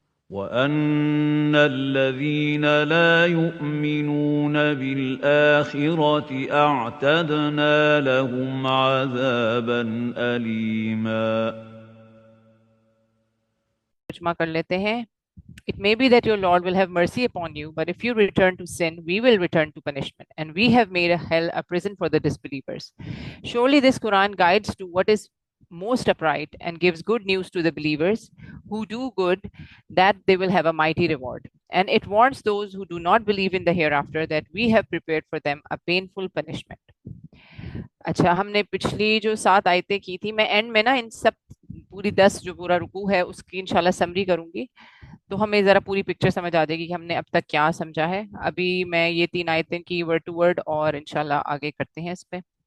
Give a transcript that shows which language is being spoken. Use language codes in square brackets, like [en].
[ar] وَأَنَّ الَّذِينَ لَا يُؤْمِنُونَ بِالْآخِرَةِ أَعْتَدْنَا لَهُمْ عَذَابًا أَلِيمًا. [ur] ترجمہ کر لیتے ہیں. [en] It may be that your Lord will have mercy upon you, but if you return to sin, we will return to punishment, and we have made a hell a prison for the disbelievers. Surely this Quran guides to what is most upright and gives good news to the believers who do good, that they will have a mighty reward. And it warns those who do not believe in the hereafter that we have prepared for them a painful punishment. [ur] اچھا ہم نے پچھلی جو 7 آیتیں کی تھی، میں and میں نا ان سب پوری 10 جو پورا رکوع ہے اس کی انشاءاللہ سمری کروں گی، تو ہمیں ذرا پوری پکچر سمجھ آ جائے گی کہ ہم نے اب تک کیا سمجھا ہے. ابھی میں یہ 3 آیتیں کی ورڈ ٹو ورڈ اور انشاءاللہ آگے کرتے ہیں اس پہ.